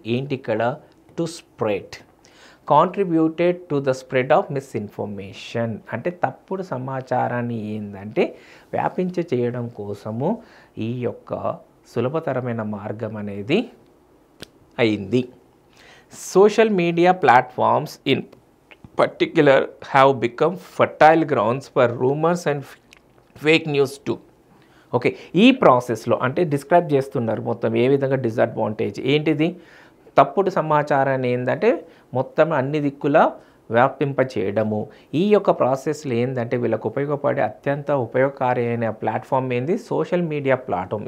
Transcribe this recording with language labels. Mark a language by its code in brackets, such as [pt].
[te] ఏంటి ఇక్కడ, [en] to spread, contributed to the spread of misinformation [te] అంటే తప్పుడు సమాచారాన్ని ఏంటంటే చేయడం కోసము ఈ యొక్క సులభతరమైన మార్గం అనేది అయింది. [en] Social media platforms in particular have become fertile grounds for rumors and fake news too. [te] Okay, ఈ ప్రాసెస్లో అంటే డిస్క్రైబ్ చేస్తున్నారు మొత్తం ఏ విధంగా డిసడ్వాంటేజ్ ఏంటిది, తప్పుడు సమాచారాన్ని ఏంటంటే మొత్తం అన్ని దిక్కులా వ్యాపింప చేయడము. ఈ యొక్క ప్రాసెస్లో ఏంటంటే వీళ్ళకు ఉపయోగపడే అత్యంత ఉపయోగకారి అయిన ప్లాట్ఫామ్ ఏంది, సోషల్ మీడియా ప్లాట్ఫామ్.